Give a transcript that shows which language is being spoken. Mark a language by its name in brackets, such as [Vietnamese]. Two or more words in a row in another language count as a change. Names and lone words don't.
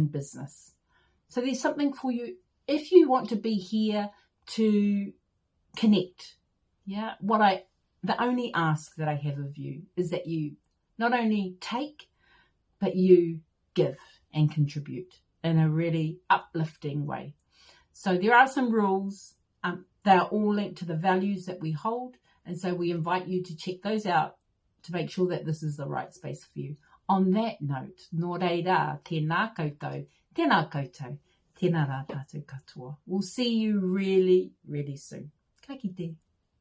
[English] So there's something for you if you want to be here to connect, yeah, the only ask that I have of you is that you not only take, but you give and contribute in a really uplifting way. So there are some rules. They are all linked to the values that we hold. And so we invite you to check those out to make sure that this is the right space for you. On that note, [Māori] nō reira, tēnā koutou, tēnā koutou, tēnā rā tātou katoa. [English] We'll see you really, really soon. [Māori] Ka kite.